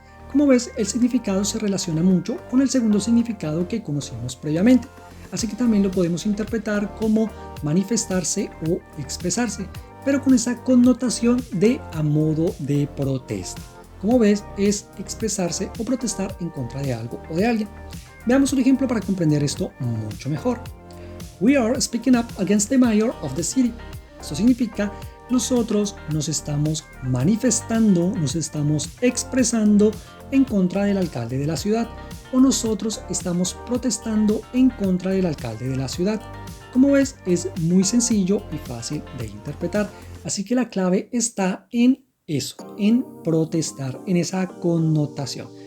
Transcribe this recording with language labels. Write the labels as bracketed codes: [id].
[es] Como ves, el significado se relaciona mucho con el segundo significado que conocimos previamente, así que también lo podemos interpretar como manifestarse o expresarse, pero con esa connotación de a modo de protesta. Como ves, es expresarse o protestar en contra de algo o de alguien. Veamos un ejemplo para comprender esto mucho mejor. [en] We are speaking up against the mayor of the city. [es] Esto significa nosotros nos estamos manifestando, nos estamos expresando en contra del alcalde de la ciudad, o nosotros estamos protestando en contra del alcalde de la ciudad. Como ves, es muy sencillo y fácil de interpretar, así que la clave está en eso, en protestar, en esa connotación.